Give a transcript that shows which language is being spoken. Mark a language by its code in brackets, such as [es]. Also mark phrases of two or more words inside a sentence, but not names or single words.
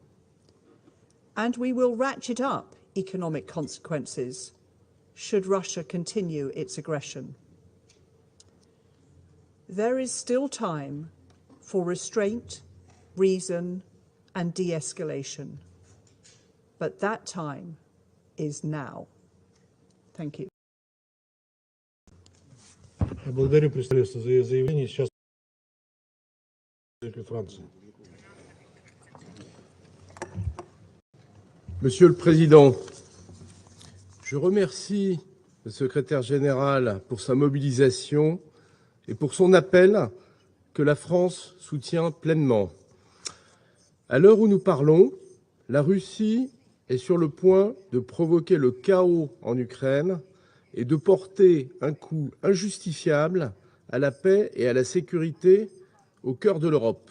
[en] And we will ratchet up economic consequences should Russia continue its aggression. There is still time for restraint, reason and de-escalation, but that time is now. Thank you. [ru] Я благодарю представительство за ее заявление. Сейчас Франции. [fr] Monsieur le Président, je remercie le secrétaire général pour sa mobilisation et pour son appel que la France soutient pleinement. À l'heure où nous parlons, la Russie est sur le point de provoquer le chaos en Ukraine et de porter un coup injustifiable à la paix et à la sécurité au cœur de l'Europe.